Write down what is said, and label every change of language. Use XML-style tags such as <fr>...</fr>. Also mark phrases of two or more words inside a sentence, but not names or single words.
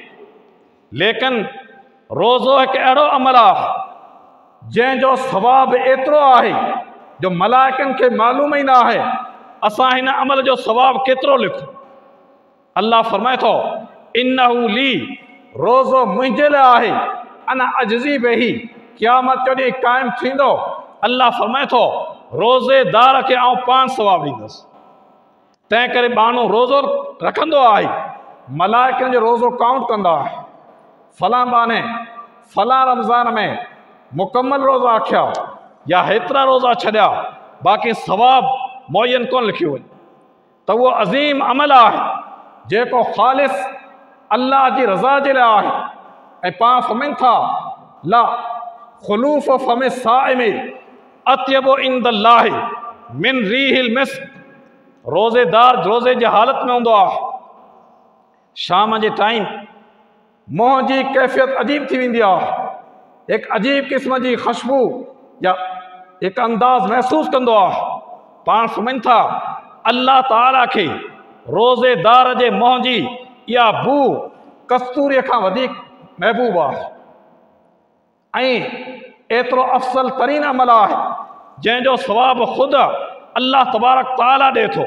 <sd>लेकिन रोज़ो हिकु अहिड़ो अमल आहे जंहिंजो सवाब एतिरो आहे जो मलाइकनि खे मालूम ई न आहे असां हिन अमल जो सवाब केतिरो लिखूं। अल्लाह फरमाए थो</sd> <ar>إنه لي,</ar> <sd>रोज़ो मुंहिंजे लाइ आहे।</sd> <ar>أنا أجزي به,</ar> <sd>क़यामत जो ॾींहुं क़ाइमु थींदो। अल्लाह फरमाए थो रोज़ेदार खे आउं पाण सवाब ॾींदुसि। तंहिं करे माण्हू रोज़ो रखंदो आहे, मलाइकनि जो रोज़ो काउंट कंदो आहे। फलां बहाने फलां रमज़ान में मुकम्मल रोज़ा रखिया या हेतिरा रोज़ा छॾिया बाक़ी सवाब मुअयन कोन लिखियो वञे त उहो अज़ीम अमल आहे जेको ख़ालिस अल्लाह जी रज़ा जे लाइ आहे। ऐं पाण फरमाइनि था</sd> <ar>لخلوف فم الصائم أطيب عند الله من ريح المسك.</ar> <sd>रोज़ेदार रोज़े जी हालत में हूंदो आहे, शाम जे टाइम मुंहं जी कैफ़ियत अजीब थी वेंदी आहे, हिकु अजीब क़िस्म जी ख़ुशबू या हिकु अंदाज़ महसूसु कंदो आहे। पाण फरमाइनि था अल्लाह ताला खे रोज़ेदार जे मुंहं जी इहा बू कस्तूरीअ खां वधीक महबूब आहे ऐं एतिरो अफ़सल तरीन अमल आहे जंहिंजो सवाब ख़ुदि अल्लाह तबारक ताला ॾिए थो।</sd>